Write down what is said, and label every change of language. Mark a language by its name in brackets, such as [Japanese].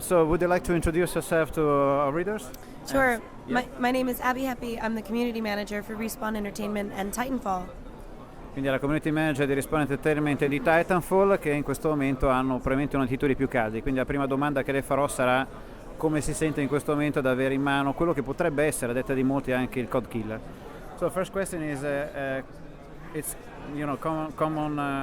[English] So would you like to introduce yourself to our readers? Sure. My name is Abbie Heppe. I'm the community manager for Respawn Entertainmet and Titanfall. [Italian] Quindi è la community manager di Respawn Entertainmet e di Titanfall, che in questo momento hanno probabilmente uno dei titoli più caldi. Quindi la prima domanda che le farò sarà come si sente in questo momento ad avere in mano quello che potrebbe essere, a detta di molti, anche il COD Killer. [English] So the first question is, it's common.